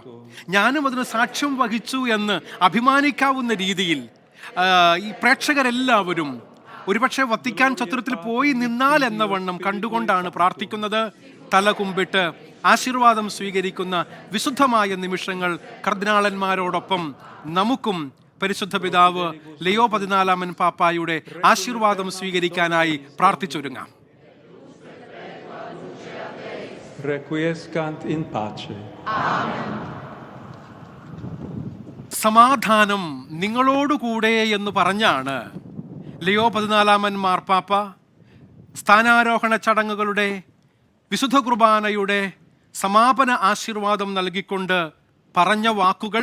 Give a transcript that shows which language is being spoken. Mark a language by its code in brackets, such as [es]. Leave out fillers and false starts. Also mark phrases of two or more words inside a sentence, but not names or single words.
[ml] ഞാനും അതിന് സാക്ഷ്യം വഹിച്ചു എന്ന് അഭിമാനിക്കാവുന്ന രീതിയിൽ ഈ പ്രേക്ഷകരെല്ലാവരും ഒരുപക്ഷെ വത്തിക്കാൻ ചത്തുരത്തിൽ പോയി നിന്നാൽ എന്ന വണ്ണം കണ്ടുകൊണ്ടാണ് പ്രാർത്ഥിക്കുന്നത്. തല കുമ്പിട്ട് ആശീർവാദം സ്വീകരിക്കുന്ന വിശുദ്ധമായ നിമിഷങ്ങൾ കർദിനാളന്മാരോടൊപ്പം നമുക്കും പരിശുദ്ധ പിതാവ് ലിയോ 14 പാപ്പായുടെ ആശീർവാദം സ്വീകരിക്കാനായി പ്രാർത്ഥിച്ചൊരുങ്ങാം. [la] Requiescant in pace. [ml] സമാധാനം നിങ്ങളോടുകൂടെ എന്ന് പറഞ്ഞാണ് ലിയോ 14 മാർപ്പാപ്പ സ്ഥാനാരോഹണ ചടങ്ങുകളുടെ വിശുദ്ധ കുർബാനയുടെ സമാപന ആശീർവാദം നൽകിക്കൊണ്ട് പറഞ്ഞ വാക്കുകൾ.